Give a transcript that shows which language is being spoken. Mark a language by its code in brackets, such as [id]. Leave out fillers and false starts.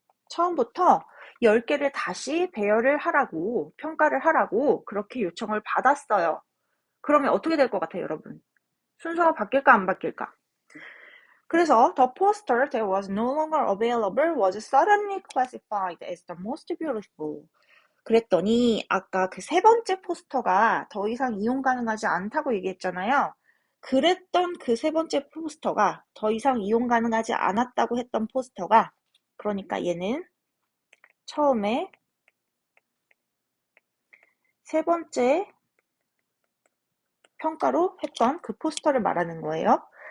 [ko] 처음부터 10개를 다시 배열을 하라고, 평가를 하라고 그렇게 요청을 받았어요. 그러면 어떻게 될 것 같아요, 여러분? 순서가 바뀔까 안 바뀔까? 그래서 [en] the poster that was no longer available was suddenly classified as the most beautiful. [ko] 그랬더니 아까 그 세 번째 포스터가 더 이상 이용 가능하지 않다고 얘기했잖아요. 그랬던 그 세 번째 포스터가 더 이상 이용 가능하지 않았다고 했던 포스터가, 그러니까 얘는 처음에 세 번째 평가로 했던 그 포스터를 말하는 거예요.